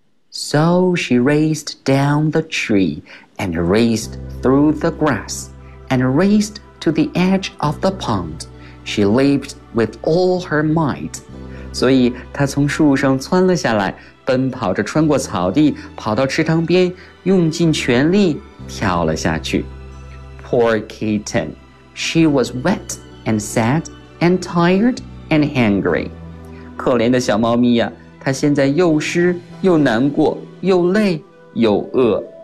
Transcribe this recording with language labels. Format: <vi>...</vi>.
<en>So she raced down the tree, and raced through the grass, and raced. To the edge of the pond, she leaped with all her might.</en> <zh>所以她从树上窜了下来，奔跑着穿过草地，跑到池塘边，用尽全力跳了下去。</zh> <en>Poor kitten, she was wet and sad and tired and hungry.</en> <zh>可怜的小猫咪呀，她现在又湿又难过，又累又饿。</zh>